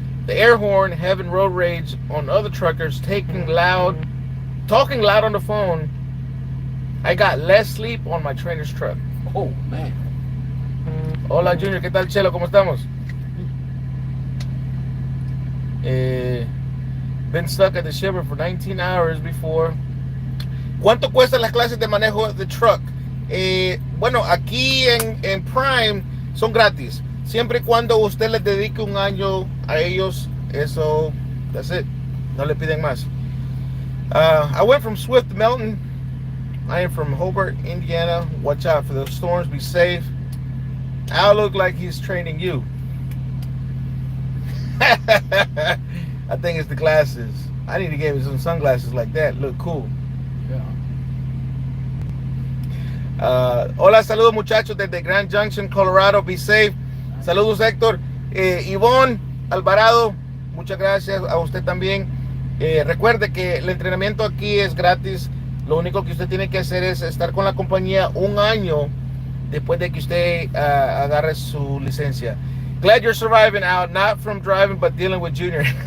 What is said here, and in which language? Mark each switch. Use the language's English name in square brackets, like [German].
[English] the air horn, having road rage on other truckers, talking loud on the phone, I got less sleep on my trainer's truck. Oh, man. [Spanish] Hola, Junior. ¿Qué tal, Chelo? ¿Cómo estamos? [English] Been stuck at the shipper for 19 hours before. [Spanish] ¿Cuánto cuestan las clases de manejo de truck? Bueno, aquí en Prime son gratis. Siempre y cuando usted les dedique un año a ellos, eso, [English] that's it. [Spanish] No le piden más. [English] I went from Swift to Melton. I am from Hobart, Indiana. Watch out for those storms. Be safe. I'll look like he's training you. I think it's the glasses. I need to get me some sunglasses like that. Look cool. Yeah. [Spanish] Hola, saludos muchachos desde Grand Junction, Colorado. [English] Be safe. [Spanish] Saludos, Héctor. Ivonne Alvarado, muchas gracias a usted también. Recuerde que el entrenamiento aquí es gratis. Lo único que usted tiene que hacer es estar con la compañía un año después de que usted agarre su licencia. [English] Glad you're surviving out, not from driving, but dealing with Junior.